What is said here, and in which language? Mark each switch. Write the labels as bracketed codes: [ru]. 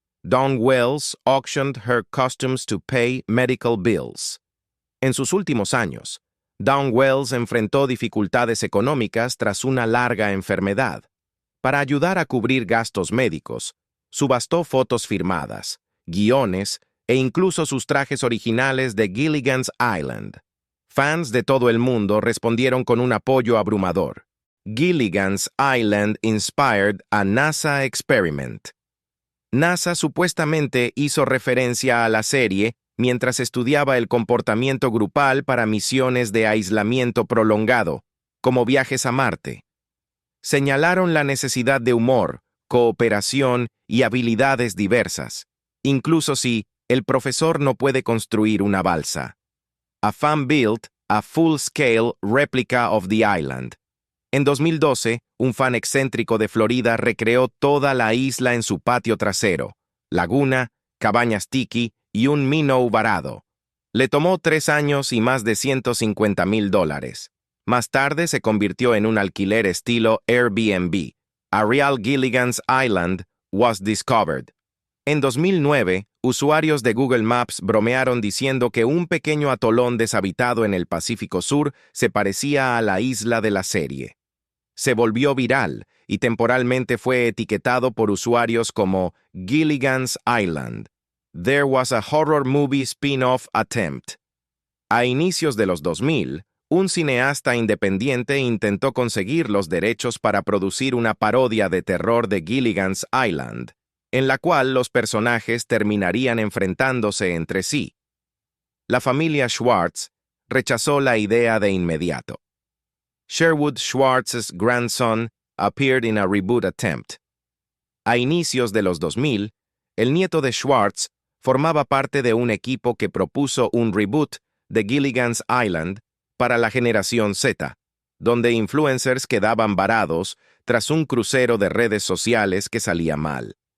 [en] Dawn Wells auctioned her costumes to pay medical bills. [es] En sus últimos años, Dawn Wells enfrentó dificultades económicas tras una larga enfermedad. Para ayudar a cubrir gastos médicos, subastó fotos firmadas, guiones e incluso sus trajes originales de Gilligan's Island. Fans de todo el mundo respondieron con un apoyo abrumador. [en] Gilligan's Island inspired a NASA experiment. [es] NASA supuestamente hizo referencia a la serie mientras estudiaba el comportamiento grupal para misiones de aislamiento prolongado, como viajes a Marte. Señalaron la necesidad de humor, cooperación y habilidades diversas, incluso si el profesor no puede construir una balsa. [en] A fan built a full-scale replica of the island. [es] En 2012, un fan excéntrico de Florida recreó toda la isla en su patio trasero, laguna, cabañas tiki y un minnow varado. Le tomó 3 años y más de $150,000. Más tarde se convirtió en un alquiler estilo Airbnb. [en] A Real Gilligan's Island was discovered. [es] En 2009, usuarios de Google Maps bromearon diciendo que un pequeño atolón deshabitado en el Pacífico Sur se parecía a la isla de la serie. Se volvió viral y temporalmente fue etiquetado por usuarios como Gilligan's Island. [en] There was a horror movie spin-off attempt. [es] A inicios de los 2000, un cineasta independiente intentó conseguir los derechos para producir una parodia de terror de Gilligan's Island, en la cual los personajes terminarían enfrentándose entre sí. La familia Schwartz rechazó la idea de inmediato. [en] Sherwood Schwartz's grandson appeared in a reboot attempt. [es] A inicios de los 2000, el nieto de Schwartz formaba parte de un equipo que propuso un reboot de Gilligan's Island para la generación Z, donde influencers quedaban varados tras un crucero de redes sociales que salía mal.